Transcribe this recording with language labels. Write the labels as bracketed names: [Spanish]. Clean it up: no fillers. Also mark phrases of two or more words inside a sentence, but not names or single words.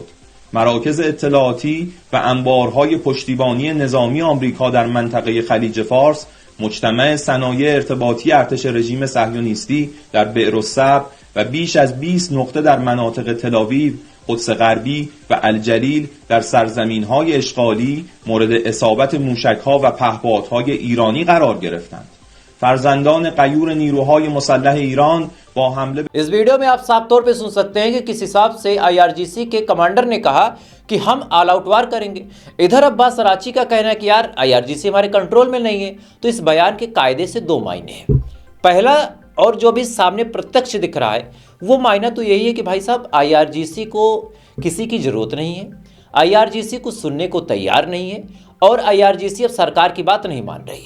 [Persian] مراکز اطلاعاتی و انبارهای پشتیبانی نظامی آمریکا در منطقه خلیج فارس مجتمع صنایع ارتباطی ارتش رژیم صهیونیستی در بئرالصبر و بیش از 20 نقطه در مناطق تل‌آویو، قدس غربی و الجلیل در سرزمین‌های اشغالی مورد اصابت موشک‌ها و پهپادهای ایرانی قرار گرفتند. فرزندان غیور نیروهای مسلح ایران با حمله [Hindi] इस वीडियो में आप साफ तौर पे सुन सकते हैं कि किस हिसाब से IRGC के कमांडर ने कहा कि हम [English] all out war [Hindi] करेंगे। इधर अब्बास अराची का कहना है कि यार IRGC हमारे कंट्रोल में नहीं है। तो इस बयान के कायदे से दो मायने हैं। पहला, और जो भी सामने प्रत्यक्ष दिख रहा है, वो मायना तो यही है कि भाई साहब IRGC को किसी की जरूरत नहीं है, IRGC को सुनने को तैयार नहीं है, और IRGC अब सरकार की बात नहीं मान रही है।